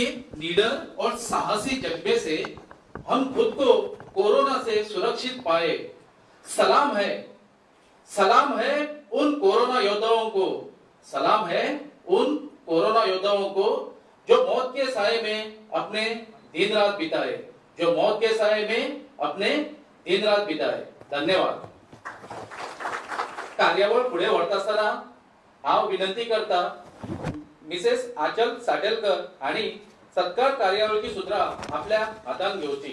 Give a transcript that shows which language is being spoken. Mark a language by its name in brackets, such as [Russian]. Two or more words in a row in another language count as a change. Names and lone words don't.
[Hindi] नीडर और साहसी जज्बे से हम खुद को कोरोना से सुरक्षित पाए, सलाम है उन कोरोना योद्धाओं को, सलाम है उन कोरोना योद्धाओं को जो मौत के साए में अपने दिन रात बिताए, जो मौत के साए में अपने दिन रात बिताए. धन्यवाद. [Konkani] कार्यावळ पुढे व्हरतास्ताना हांव विनंती करता मिसेस आचल साटेलकर आणि सत्कार कार्यावळीची सुत्रा आपल्या हातान घेवची.